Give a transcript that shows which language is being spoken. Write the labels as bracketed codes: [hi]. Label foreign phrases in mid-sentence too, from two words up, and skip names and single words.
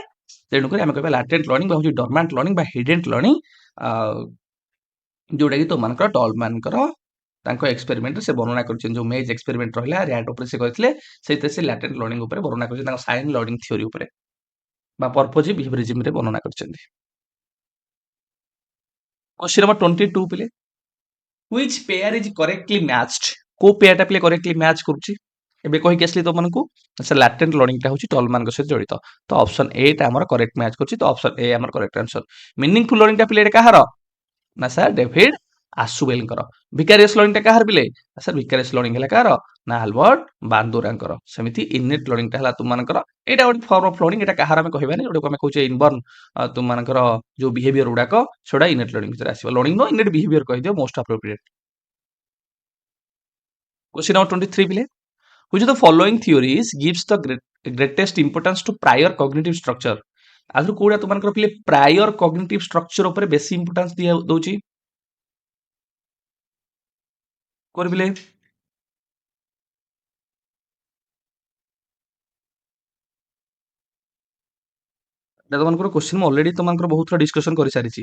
[or] ତେଣୁକରି ଆମେ କହିବା [en] latent learning [or] ବା ହଉଛି [en] dormant learning [or] ବା [en] hidden learning, [or] ଯୋଉଟା କି ତମମାନଙ୍କର ଟଲମାନଙ୍କର ତାଙ୍କ ଏକ୍ସପେରିମେଣ୍ଟରେ ସେ ବର୍ଣ୍ଣନା କରିଛନ୍ତି। ଯୋଉ [en] maze experiment [or] ରହିଲା, ର୍ୟାଟ୍ ଉପରେ ସେ କରିଥିଲେ, ସେଇଥିରେ ସେ [en] latent learning [or] ଉପରେ ବର୍ଣ୍ଣନା କରିଛନ୍ତି, ତାଙ୍କ [en] sign learning theory [or] ଉପରେ ବା [en] purposive behaviourism [or] ବର୍ଣ୍ଣନା କରିଛନ୍ତି। [en] question number 22 ପିଲେ, which pair is correctly matched? [or] କୋଉ ପେୟାରଟା ପିଲେ [en] correctly match [or] କରୁଛି? ଏବେ କହିକି ଆସିଲି ତମମାନଙ୍କୁ, ସେ [en] latent learning [or] ହଉଛି ଟଲମାନଙ୍କ ସହିତ ଜଡ଼ିତ। ତ [en] option A [or] ଟା ଆମର [en] correct match [or] କରୁଛି। ତ [en] option A [or] ଆମର [en] correct answer. meaningful learning [or] ପିଲେ ଏଟା କାହାର? ନା ସାର୍ ଡେଭିଡ ଆସୁବେଲଙ୍କର। [en] vicarious learning [or] କାହାର ପିଲେ? ସାର୍ [en] vicarious learning [or] ହେଲା କାହାର? ନା ଆଲବର୍ଟ ବାନ୍ଦୁରାଙ୍କର। ସେମିତି [en] innate learning [or] ହେଲା ତୁମମାନଙ୍କର। ଏଇଟା ଗୋଟେ [en] form of learning, [or] ଏଟା କାହାର ଆମେ କହିବାନି, ଯୋଉଟାକୁ ଆମେ କହୁଛେ ଇନବର୍ନ ତୁମମାନଙ୍କର ଯୋଉ ବିହେଭିୟର ଗୁଡାକ, ସେଟା [en] innate learning [or] ଭିତରେ ଆସିବ। ଲର୍ଣ୍ଣିଂ ନ [en] innate behaviour [or] କହିଦିଅ, [en] most appropriate. Question number 23 ପିଲେ, which of the following theories gives the greatest importance to prior cognitive structure? [or] ଆದರೂ କୋଉଟା ତୁମମାନଙ୍କର ପିଲେ [en] prior cognitive structure [or] ଉପରେ ବେଶୀ ଇମ୍ପୋର୍ଟାନ୍ସ ଦଉଛି? କୋଉଠି ପିଲେ? এটা তোমাଙ୍କର କ୍ୱେଶ୍ଚିନ୍ ମୁଁ ଅଲରେଡି ତମମାନଙ୍କର ବହୁତ ଥର ଡିସ୍କସନ କରିସାରିଛି।